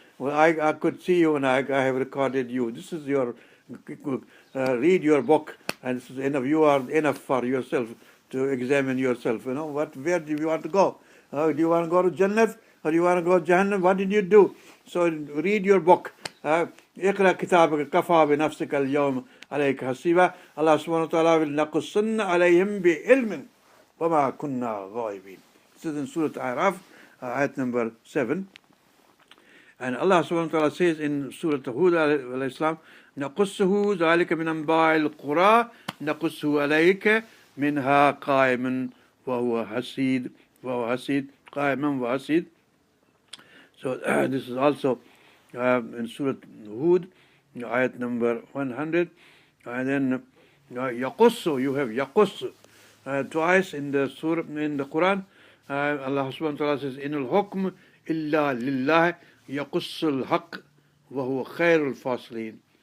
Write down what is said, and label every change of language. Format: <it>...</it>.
<en>Well, I could see you and I have recorded you. This is your, read your book, and this is enough. You are enough for yourself to examine yourself. Where do you want to go? Do you want to go to Jannah or do you want to go to Jahannam? What did you do? So read your book.</en> <ar>اقرأ كتابك كفى بنفسك اليوم عليك حسيبا.</ar> <en>Allah subhanahu wa ta'ala will</en> <ar>نقصن عليهم بعلم وما كنا غائبين.</ar> <en>This is in Surah Al-Araf, ayat number 7. And Allah subhanahu wa ta'ala says in Surah Hud alayhi salam,</en> <ar>نَقُصُّهُ ذَلِكَ مِنْ أَنْبَاءِ الْقُرَىٰ نَقُصُّهُ عَلَيْكَ مِنْهَا قَائِمٌ وَهُوَ حَسِيدٌ قَائِمٌ وَحَسِيدٌ.</ar> <en>So this is also in Surah Hud, ayat number 100. And then Yaqussu, you have Yaqussu twice in the surah, in the Quran. Allah subhanahu wa ta'ala says,</en> <ar>Inul hukm illa lillah yaqussul haqq wa huwa khairul faslin.</ar>